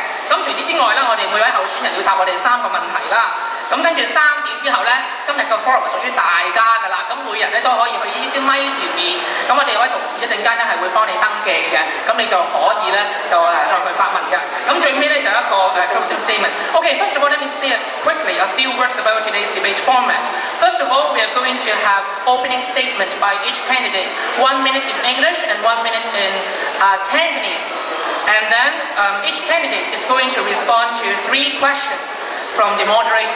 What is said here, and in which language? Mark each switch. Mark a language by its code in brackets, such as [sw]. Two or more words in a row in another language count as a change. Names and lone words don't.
[yue] 咁除此之外咧，我哋每位候選人要答我哋3個問題啦。咁跟住3點之後咧，今日個 forum 係屬於大家㗎啦。咁每人咧都可以去呢支咪前面。咁我哋有位同事一陣間咧係會幫你登記嘅。咁你就可以咧就向佢發問嘅。咁最尾咧就有一個 [en] closing statement. Okay, first of all, let me say quickly a few words about today's debate format. First of all, we are going to have opening statement by each candidate, 1 minute in English and 1 minute in Cantonese. And then each candidate is going to respond to 3 questions from the moderator.